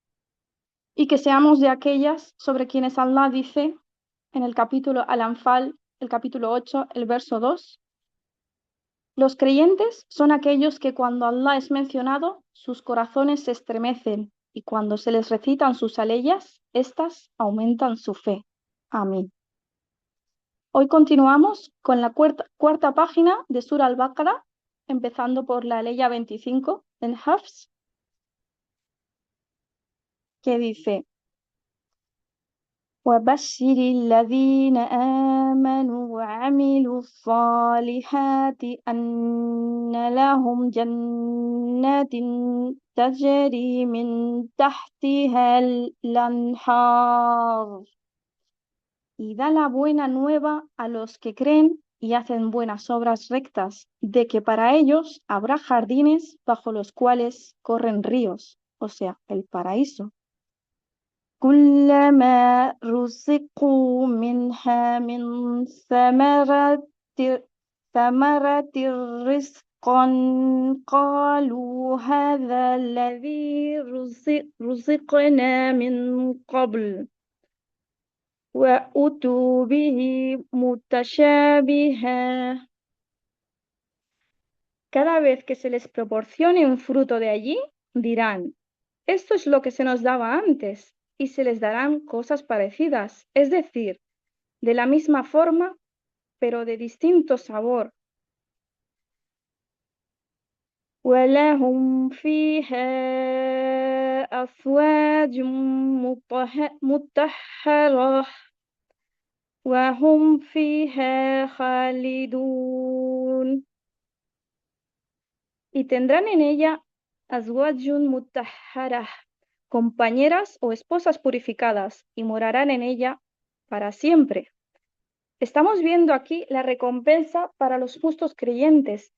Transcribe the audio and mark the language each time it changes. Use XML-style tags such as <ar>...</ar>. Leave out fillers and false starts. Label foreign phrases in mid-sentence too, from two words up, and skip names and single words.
<es>y que seamos de aquellas sobre quienes Allah dice en el capítulo Al-Anfal, el capítulo 8, el verso 2, los creyentes son aquellos que cuando Allah es mencionado, sus corazones se estremecen y cuando se les recitan sus aleyas, éstas aumentan su fe. Amén. Hoy continuamos con la cuarta página de Sura al-Baqarah, empezando por la Aleya 25 en Hafs, que dice:</es> <ar>وبشر الذين آمنوا وعملوا الصالحات أن لهم جنات تجري من تحتها الأنهار.</ar> <es>Y da la buena nueva a los que creen y hacen buenas obras rectas, de que para ellos habrá jardines bajo los cuales corren ríos, o sea, el paraíso.</es> <ar>كلما رزقوا منها من ثمرة رزقا قالوا هذا الذي رزقنا من قبل وأتوا به متشابها.</ar> <es>Cada vez que se les proporcione un fruto de allí, dirán: esto es lo que se nos daba antes, y se les darán cosas parecidas, es decir, de la misma forma, pero de distinto sabor.</es> <ar>وَلَهُمْ فِيهَا أَزْوَاجٌ مُطَهَّرَةٌ وَهُمْ فِيهَا خَالِدُونَ.</ar> <es>Y tendrán en ella</es> <ar>أزواج مطهرة,</ar> <es>compañeras o esposas purificadas, y morarán en ella para siempre. Estamos viendo aquí la recompensa para los justos creyentes.</es>